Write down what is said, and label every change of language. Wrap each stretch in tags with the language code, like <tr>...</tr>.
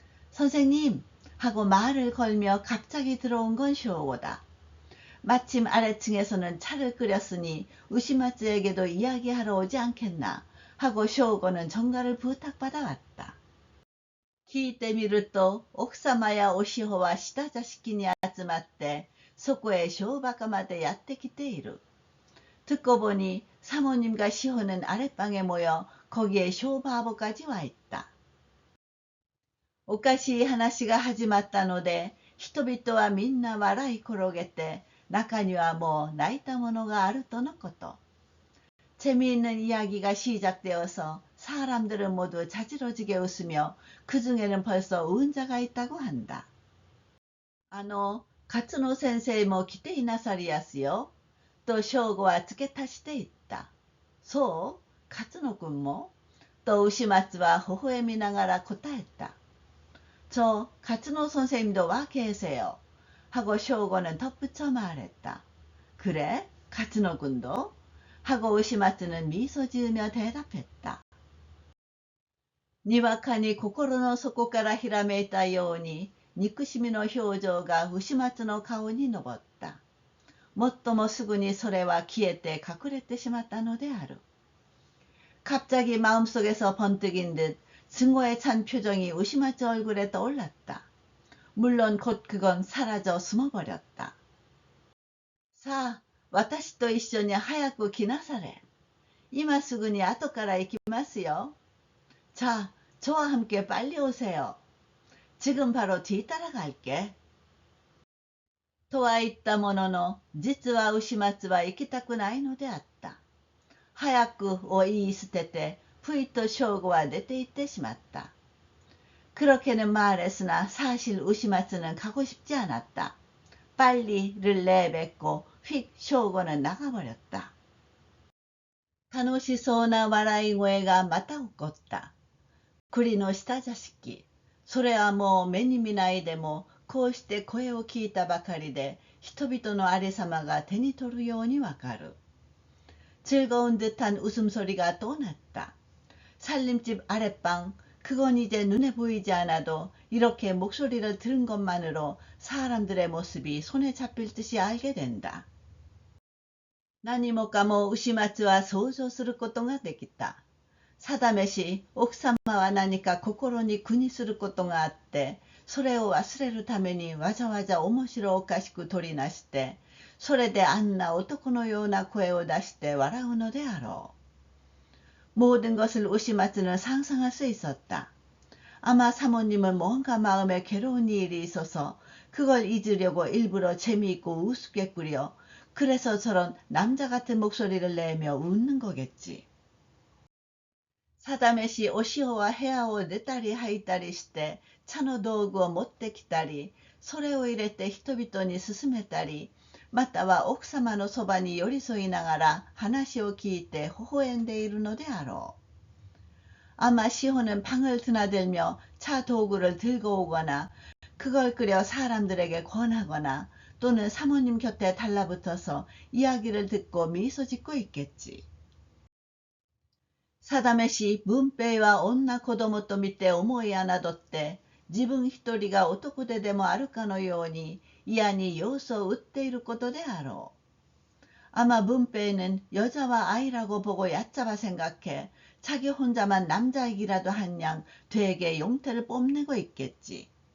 <ko>선생님 하고 말을 걸며 갑자기 들어온 건 쇼고다. 마침 아래층에서는 차를 끓였으니 우시마츠에게도 이야기하러 오지 않겠나 하고 쇼고는 전가를 부탁받아 왔다.</ko> <ja>聞いてみると奥様やおしほは下座敷に集まってそこへ小馬鹿までやってきている。</ja> <ko>듣고 보니 사모님과 시호는 아랫방에 모여 거기에 쇼바보까지 와 있다.</ko> <ja>おかしい話が始まったので人々はみんな笑い転げて中にはもう泣いたものがあるとのこと。</ja> <ko>재미있는 이야기가 시작되어서 사람들은 모두 자지러지게 웃으며 그 중에는 벌써 운 자가 있다고 한다.</ko> <ja>가츠노先生も来ていなさりやすよ。と正吾は付け足していった。そう、勝野くんもと牛松は微笑みながら答えた。</ja> <ko>저勝野 선생님도 와 계세요. 하고 쇼고는 덧붙여 말했다. 그래? 勝野 군도? 하고 우시마츠는 미소 지으며 대답했다.</ko> <ja>にわかに心の底からひらめいたように憎しみの表情が牛松の顔に上った。もっともすぐにそれは消えて隠れてしまったのである。</ja> <ko>갑자기 마음속에서 번뜩인 듯 증오에 찬 표정이 우시마츠 얼굴에 떠올랐다. 물론 곧 그건 사라져 숨어버렸다.</ko> <ja>사, 私と一緒に早く来なされ。今すぐに後から行きますよ。</ja> <ko>자, 저와 함께 빨리 오세요. 지금 바로 뒤따라갈게.</ko> <ja>とは言ったものの、実は牛松は行きたくないのであった。早くを言い捨てて、ふいと正吾は出て行ってしまった。</ja> <ko>그렇게는 말했으나 사실 우시마츠는 가고 싶지 않았다. 빨리를 내뱉고 휙 쇼고는 나가버렸다.</ko> <ja>楽しそうな笑い声がまた起こった。栗の下座敷。それはもう目に見ないでも、こうして声を聞いたばかりで、人々のありさまが手に取るようにわかる。</ja> <ko>즐거운 듯한 웃음소리가 또 났다. 살림집 아랫방, 그건 이제 눈에 보이지 않아도 이렇게 목소리를 들은 것만으로 사람들의 모습이 손에 잡힐 듯이 알게 된다.</ko> <ja>何もかも牛松は想像することができた。定めし、奥様は何か心に苦にすることがあって、それを忘れるためにわざわざ面白おかしく取りなして、それであんな男のような声を出して笑うのであろう。</ja> <ko>모든 것을 우시마츠는 상상할 수 있었다. 아마 사모님은 뭔가 마음에 괴로운 일이 있어서 그걸 잊으려고 일부러 재미있고 우습게 꾸려 그래서 저런 남자 같은 목소리를 내며 웃는 거겠지.</ko> <ja>定めしお塩は部屋を出たり入ったりして茶の道具を持ってきたり、それを入れて人々に勧めたり、または奥様のそばに寄り添いながら話を聞いて微笑んでいるのであろう。</ja> <ko>아마 시호는 방을 드나들며 차 도구를 들고 오거나 그걸 끓여 사람들에게 권하거나 또는 사모님 곁에 달라붙어서 이야기를 듣고 미소 짓고 있겠지.</ko> <ja>定めし、文平は女子供と見て思い侮って、自分一人が男ででもあるかのように嫌に様子を打っていることであろう。</ja> <ko>아마 문배는 여자와 아이라고 보고 얕잡아 생각해 자기 혼자만 남자이기라도 한 양 되게 용태를 뽐내고 있겠지.</ko>